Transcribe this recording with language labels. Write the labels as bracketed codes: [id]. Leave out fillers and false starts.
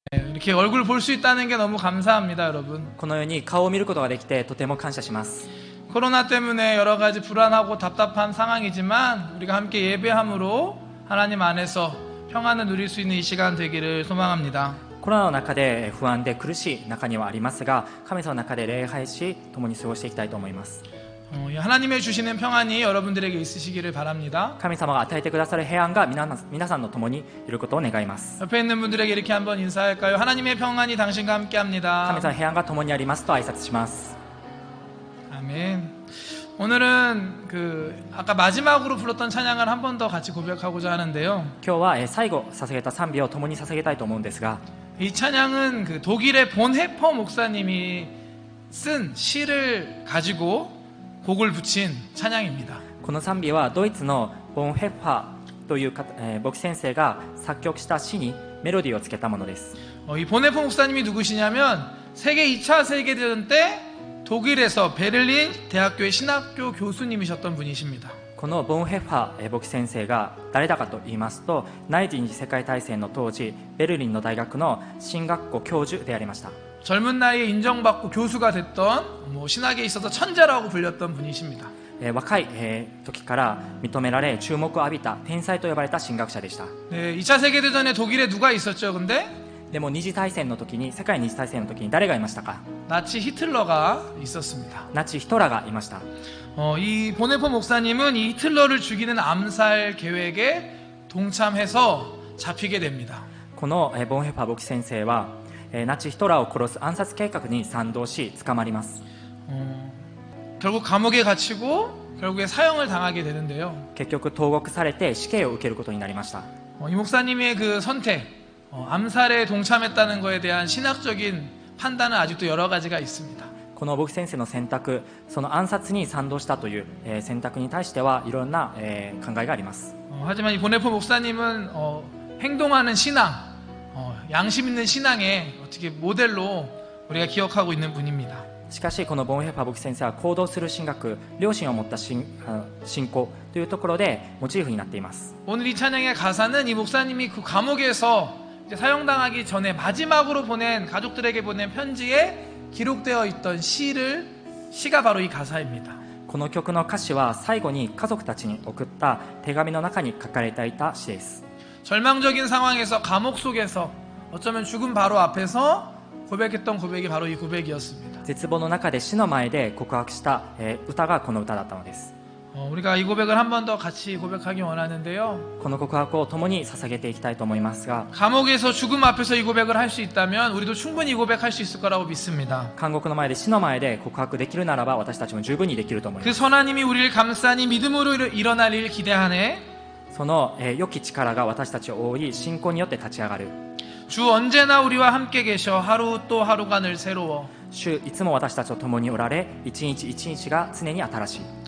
[ko] 이렇게 얼굴 볼 수 있다는 게 너무 감사합니다, 여러분. [ja] このように顔を見ることができてとても感謝します。 [ko] 코로나 때문에 여러 가지 불안하고 답답한 상황이지만 우리가 함께 예배함으로 하나님 안에서 평안을 누릴 수 있는 이 시간 되기를 소망합니다. [ja] コロナの中で不安で苦しい中にはありますが、神様の中で礼拝し共に過ごしていきたいと思います。 [ko] 하나님의 주시는 평안이 여러분들에게 있으시기를 바랍니다. [ja] 神様が与えてくださる平安が皆さんの共にいることを願います。 [ko] 옆에 있는 분들에게 이렇게 한번 인사할까요? 하나님의 평안이 당신과 함께 [ja] 神 [ko] 합니다. [ja] 様の平安が共にありますと挨拶します。 [ko] 아멘. 오늘은 아까 마지막으로 불렀던 찬양을 한 번 더 같이 고백하고자 하는데요. [ja] 今日は最後捧げた賛美を共に捧げたいと思うんですが、 [ko] 이 찬양은 독일의 본헤퍼 목사님이 쓴 시를 가지고 곡을 붙인 찬양입니다. [ja] この賛美はドイツのボン・ヘッファーという牧師先生が作曲した詩にメロディーをつけたものです。 [ko] 이 본헤퍼 목사님이 누구시냐면 세계 2차 세계대전 때 독일에서 베를린 대학교의 신학교 교수님이셨던 분이십니다. [ja] このボン・ヘッファー牧師先生が誰だかと言いますと、第一次世界大戦の当時ベルリンの大学の神学校教授でありました。 [ko] 젊은 나이에 인정받고 교수가 됐던 신학에 있어서 천재라고 불렸던 분이십니다. [ja] 若い時から認められ注目を浴びた天才と呼ばれた神学者でした。 [ko] 네, 2차 세계대전에 독일에 누가 있었죠? 근데 [ja] でも二次大戦の時に、世界二次大戦の時に誰がいましたか？ [ko] 나치 히틀러가 있었습니다. [ja] ナチヒトラーがいました。 [ko] 이 보네퍼 목사님은 이 히틀러를 죽이는 암살 계획에 동참해서 잡히게 됩니다. [ja] このボン・ヘッファー牧師先生はナチヒトラーを殺す暗殺計画に賛同し捕まります。 [ko] 결국 감옥에 갇히고 결국에 사형을 당하게 되는데요. [ja] 結局投獄されて死刑を受けることになりました。 [ko] 이 목사님의 그 선택, 암살에 동참했다는 것에 대한 신학적인 판단은 아직도 여러 가지가 있습니다. [ja] この牧師先生の選択、その暗殺に賛同したという選択に対してはいろんな考えがあります。 [ko] 하지만 이 보네퍼 목사님은 행동하는 신앙, 양심 있는 신앙의 어떻게 모델로 우리가 기억하고 있는 분입니다. [ja] しかしこのボン・ヘッファー牧師先生は行動する神学、良心を持った信仰というところでモチーフになっています。 [ko] 오늘 이 찬양의 가사는 이 목사님이 그 감옥에서 이제 사형당하기 전에 마지막으로 보낸 가족들에게 보낸 편지에 기록되어 있던 시가 바로 이 가사입니다. [ja] この曲の歌詞は最後に家族たちに送った手紙の中に書かれていた詩です。 [ko] 절망적인 상황에서 감옥 속에서 어쩌면 죽음 바로 앞에서 고백했던 고백이 바로 이 고백이었습니다. [ja] 絶望の中で死の前で告白した歌がこの歌だったのです。 [ko] 우리가 이 고백을 한 번 더 같이 고백하기 원하는데요. [ja] この告白を共に捧げていきたいと思いますが、 [ko] 감옥에서 죽음 앞에서 이 고백을 할 수 있다면 우리도 충분히 이 고백할 수 있을 거라고 믿습니다. [ja] 監獄の前で死の前で告白できるならば私たちも十分にできると思いま [ko] 그 [ja] す。 [ko] 선하님이 우리를 감싸니 믿음으로 일어날 일 기대하네. [ja] その良き力が私たちを覆い信仰によって立ち上がる。 [ko] 주 언제나 우리와 함께 계셔 하루 또 하루가 늘 새로워. [ja] 主いつも私たちと共におられ、一日一日が常に新しい。